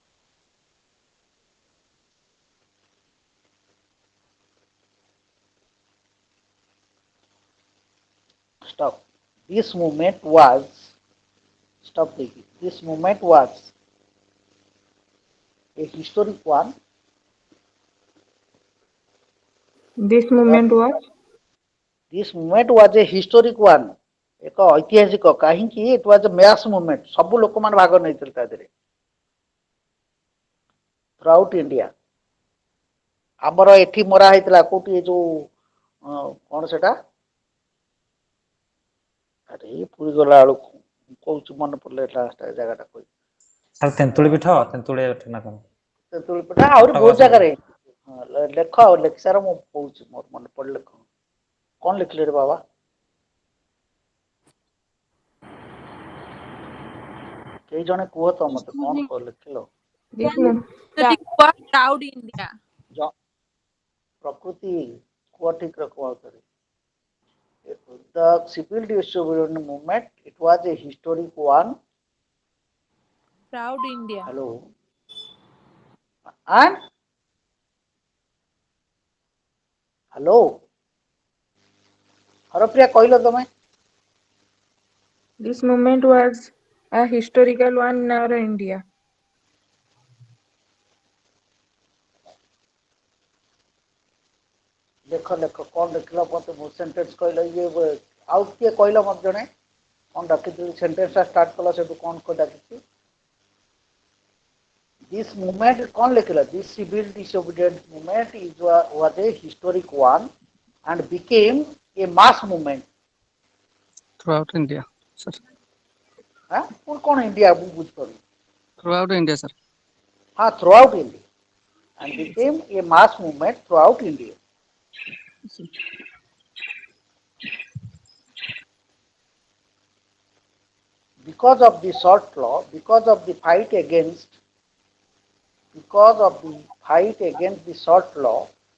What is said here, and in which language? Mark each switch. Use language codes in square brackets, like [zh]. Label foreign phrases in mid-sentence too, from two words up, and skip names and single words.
[en] Stop. This movement was, stop thinking, this movement was a historic one. This movement was? This movement was a historic one. [or] ଏକ ଐତିହାସିକ କାହିଁକି [en] it was a mass movement [or] ସବୁ ଲୋକମାନେ ଭାଗ ନେଇଥିଲେ ତା ଦେହରେ [en] throughout India [or] ଆମର ଏଠି ମରା ହେଇଥିଲା କୋଉଠି ଏ ଯୋଉ କଣ ସେଟା ଆରେ ପୁରୀ ଗଲା ବେଳକୁ କହୁଛୁ ମନେ ପଡିଲେ ଜାଗାଟା କହି ସାର୍ ତେନ୍ତୁଳି ପିଠା ନା କଣ ତେନ୍ତୁଳି ପିଠା ଆହୁରି ବହୁତ ଜାଗାରେ ଲେଖ ଲେକ୍ଚର ମୁଁ କହୁଛି ମୋର ମନେ ପଡିଲେ କଣ ଲେଖିଲେ ରେ ବାବା କେଇ ଜଣେ କୁହ ତ ମତେ କଣ ଲେଖିଲ [en] Proud India. [or] ପ୍ରକୃତି କୁହ ଠିକ ରଖ ଆଉଥରେ [en] the civil disobedience movement it was a historic one Proud India. hello and hello ହରପ୍ରିୟା [or] କହିଲ ତମେ [en] This movement was a historical one in our India. [or] ଲେଖ ଲେଖ କଣ ଲେଖିଲ ମତେ ମୁଁ ସେଣ୍ଟେନ୍ସ କହିଲ ଇଏ ଆଉ କିଏ କହିଲ ମତେ ଜଣେ କଣ ଡାକିଥିଲି ସେଣ୍ଟେନ୍ସଟା ଷ୍ଟାର୍ଟ କଲ ସେଠୁ କଣ ଡାକିଛି [en] this movement [or] କଣ ଲେଖିଲ [en] this civil disobedience movement was a historic one and became a mass movement throughout India, sir. [hi] हाँ कौन इंडिया वो बुझ [en] Throughout India, sir. हाँ throughout India and became a mass movement throughout India because of the short law because of the fight against the short law